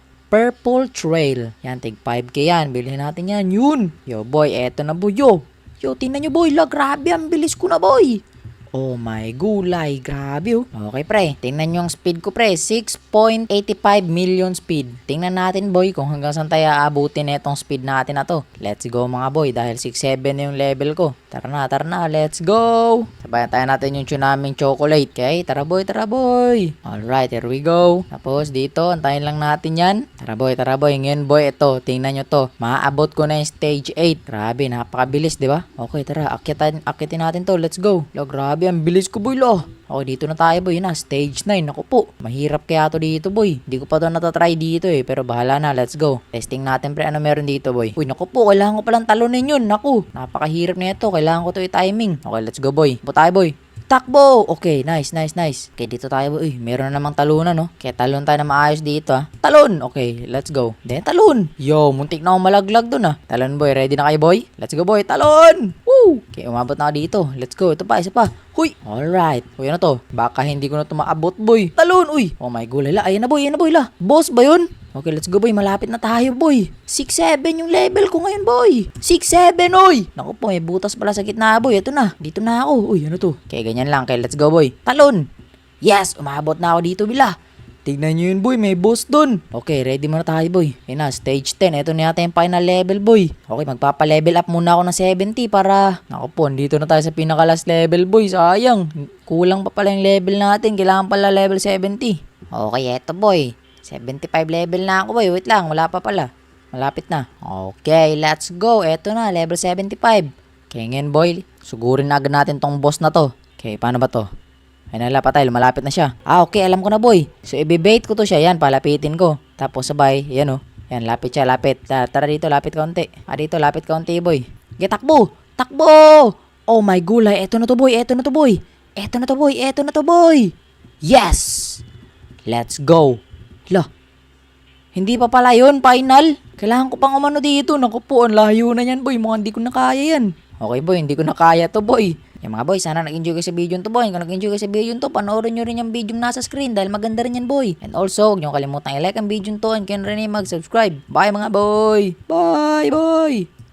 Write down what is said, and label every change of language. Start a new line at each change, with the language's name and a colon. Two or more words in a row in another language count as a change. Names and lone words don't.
Filipino: Purple Trail. Yan, tig 5k yan. Bilhin natin yan. Yun. Yo, boy, eto na, boy, yo. Yo, tingnan nyo, boy. Grabe, ang bilis ko na, boy. Oh my gulay, grabe oh. Okay pre, tingnan nyo ang speed ko pre, 6.85 million speed. Tingnan natin boy kung hanggang saan tayo aabutin na itong speed natin na to.
English: Let's go
Filipino: mga boy, dahil 6.7 na yung level ko. Tara na,
English: let's go.
Filipino: Sabayan tayo natin yung tsunaming chocolate.
English: Okay, tara boy. Alright, here we go.
Filipino: Tapos dito, antayin lang natin yan. Tara boy. Ngayon boy, ito, tingnan nyo to. Maaabot ko na yung stage 8. Grabe, napakabilis, di ba? Okay, tara, akitin natin to.
English: Let's go.
Filipino: Grabe, ang bilis ko boy lo. Okay, dito na tayo boy na. Stage 9. Ako po. Mahirap kaya to dito boy. Hindi ko pa to natatry dito eh. Pero bahala na.
English: Let's go.
Filipino: Testing natin pre. Ano meron dito boy? Uy, naku po. Kailangan ko palang talunin yun. Naku. Napakahirap na ito. Kailangan ko to i-timing. Okay,
English: let's go
Filipino: boy. Po tayo boy. Takbo! Okay, nice. Okay, dito tayo boy. Uy, meron na namang talunan no. Kaya talon tayo na maayos dito ha. Talon!
English: Okay, let's go. Then talon!
Filipino: Yo, muntik na akong malaglag dun ha. Talon boy, ready na kayo boy?
English: Let's go boy,
Filipino: talon! Woo! Okay, umabot na ako dito.
English: Let's go.
Filipino: Ito pa, isa pa. Huy! Alright. Uy, ano to? Baka hindi ko na ito maabot boy. Talon! Uy! Oh my gulay la. Ayan na boy la. Boss ba yun?
English: Okay, let's go boy.
Filipino: Malapit na tayo boy. 6-7 yung level ko ngayon boy. 6-7 oy. Naku po, may butas pala sa gitna boy. Ito na. Dito na ako. Uy, ano to? Okay, ganyan lang.
English: Okay, let's go boy.
Filipino: Talon. Yes, umabot na ako dito bila. Tignan nyo yun boy, may boss dun. Okay, ready muna tayo boy. Yun na, stage 10. Ito na yata yung
English: final level
Filipino: boy. Okay, magpapa-level up muna ako ng 70 para... Naku po, dito na tayo sa pinaka-last level boy. Sayang. Kulang pa pala yung level natin. Kailangan pala level 70. Okay, eto boy. 75 level na ako boy. Wait lang, wala pa pala. Malapit na.
English: Okay, let's go.
Filipino: Eto na, level 75. Okay, ngayon boy, sugurin na agad natin tong boss na to. Okay, paano ba to? Ay nalapatay, malapit na siya. Okay, alam ko na boy. So, ibibait ko to siya. Yan, palapitin ko. Tapos sabay, yan oh. Yan, lapit siya, lapit. Tara dito, lapit kaunti. Dito, lapit kaunti boy. Get, takbo! Oh my gulay, eto na to boy. Eto na to boy. Yes!
English: Let's go.
Filipino: Lah, hindi pa pala yun, final. Kailangan ko pang umano dito. Naku po, ang layo na yan boy. Mukhang hindi ko na kaya yan. Okay boy, hindi ko na kaya to boy. Yung mga boy, sana nag-enjoy kayo sa video to boy. Kung nag-enjoy kayo sa video to, panoorin nyo rin yung video nasa screen dahil maganda rin yan boy.
English: And also,
Filipino: huwag nyo kalimutan i-like ang video to and kaya rin mag-subscribe. Bye mga boy! Bye boy!